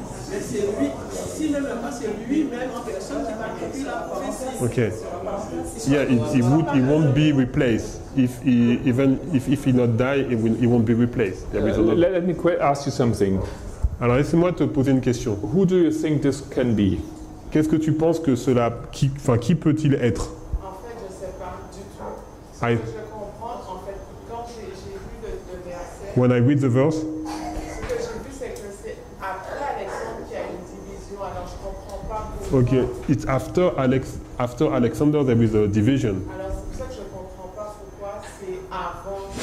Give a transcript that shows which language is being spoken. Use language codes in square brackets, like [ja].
[fr] Mais c'est lui, s'il ne meurt pas, c'est lui-même en personne qui va accomplir la prophétie. [en] Okay. Yeah, he won't be replaced. Even if he not die, he won't be replaced. There is a lot. Let me ask you something. [fr] Alors laissez-moi te poser une question. [en] Who do you think this can be? [fr] Qu'est-ce que tu penses que cela, qui peut-il être? En fait, je ne sais pas du tout. Ce [en] I- [fr] que je comprends, en fait, quand j'ai vu le verset, [en] When I read the verse, [fr] ce que j'ai vu, c'est que c'est après Alexandre qu'il y a une division. Alors, je ne comprends pas pourquoi. [en] okay, it's after Alexander there is a division. [fr] Alors, c'est pour ça que je ne comprends pas pourquoi c'est avant.